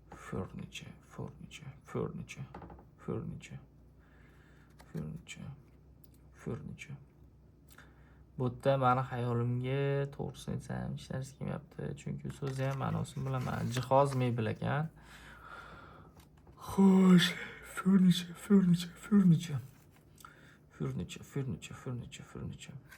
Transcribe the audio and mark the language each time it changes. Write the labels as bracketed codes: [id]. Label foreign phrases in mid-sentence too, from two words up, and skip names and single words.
[en] furniture, furniture, furniture, furniture, furniture, furniture. [uz] Bu yerda meni xayolimga to'g'risini aytsam ishlarish kelmayapti, chunki so'zi ham ma'nosini bilaman. Jihoz mebel ekan. Xo'sh, [en] furniture, furniture, furniture. Furniture, furniture, furniture, furniture.